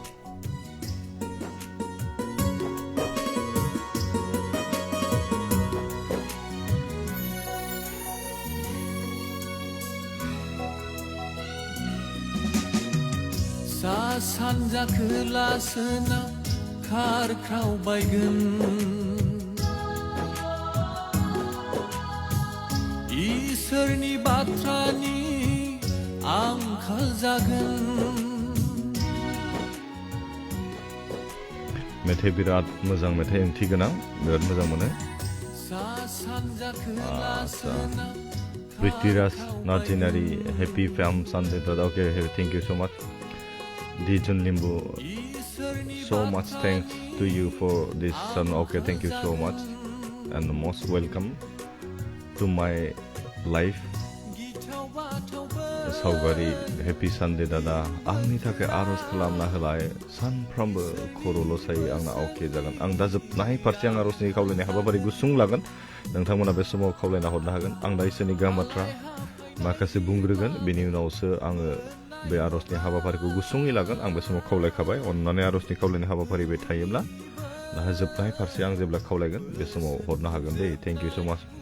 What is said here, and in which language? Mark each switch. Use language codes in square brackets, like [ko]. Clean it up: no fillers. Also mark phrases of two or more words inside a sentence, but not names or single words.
[brx] सा सानजा खोला सोनाब खारख्रावबायगोन इसोरनि बाथ्रानि आंखाल जागोन मेथाइ बिराद मोजां मेथाइ ओंथि गोनां बिराद मोजां मोनो सा सानजा खोला सोनाब [en] Prithviraj Narjinari, happy Fam Sunday, brother. Okay, thank you so much. Dijun Limbu, so much thanks to you for this son. Okay, thank you so much. And most welcome to my life. Saugari, happy Sunday, dada. [brx] Angni थाखाय आरज खालामना होलाय सानफ्रोमबो खर'ल' सायो आंना अके जागोन आं दा जोबनाय फारसे आं आरजनि खावलायनाय हाबाफारि गुसुं लागोन नोंथांमोना बे समाव खावलायना हरनो हागोन आं दा इसोरनि गाहाम बाथ्रा माखासे बुंग्रोगोन बेनि उनावसो आङो बे आरजनि हाबाफारिखौ गुसुङै लागोन आं बे समाव खावलायखाबाय अन्नानै आरजनि खावलायनाय हाबाफारि बे थायोब्ला दा जोबनाय फारसे आं जेब्ला खावलायगोन बे समाव हरनो हागोन दे [en] thank you so much